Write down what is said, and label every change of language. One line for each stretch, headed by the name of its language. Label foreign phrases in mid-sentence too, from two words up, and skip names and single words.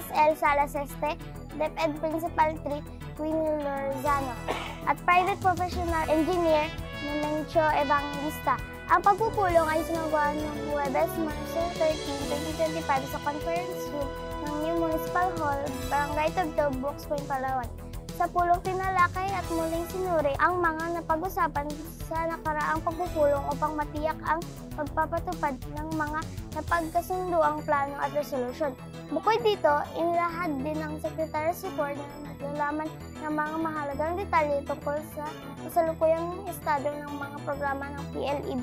Filipino: El Salaseste, DepEd Principal 3 Queenie Lorzano, at
English: Private Professional Engineer
Filipino: Menencio Evangelista. Ang pagpupulong ay sinagawa ng Huwebes, Marso 13, 2025 sa
English: conference room
Filipino: ng New Municipal Hall, Barangay Tagtog, Brooks Point, Palawan. Sa pulong tinalakay at muling sinuri ang mga napag-usapan sa nakaraang pagpupulong upang matiyak ang pagpapatupad ng mga napagkasunduang plano at resolusyon. Bukod dito, inilahad din ng
English: Secretary's Report
Filipino: na naglalaman ng mga mahalagang detalye tungkol sa kasalukuyang estado ng mga programa ng PLEB.